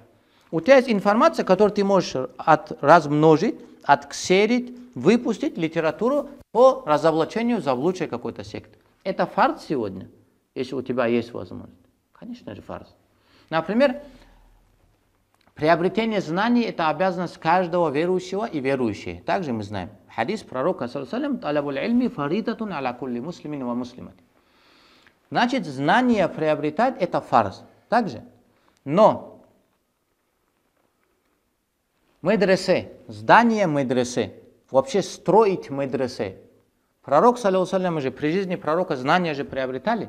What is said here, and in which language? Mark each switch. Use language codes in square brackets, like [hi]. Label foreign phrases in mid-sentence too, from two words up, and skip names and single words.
[ru] У тебя есть информация, которую ты можешь размножить, отксерить, выпустить литературу по разоблачению заблудшей какой-то секты. Это фарз сегодня, если у тебя есть возможность. Конечно же фарз. Например, приобретение знаний – это обязанность каждого верующего и верующей. Также мы знаем. Хадис пророка, [ar] صلى الله عليه فريضة على كل مسلم ومسلمة. [ru] Значит, знание приобретать – это фарз. Также. Но медресе, здание медресе, вообще строить медресе. Пророк, [ar] صلى الله عليه [ru] же при жизни пророка знания же приобретали.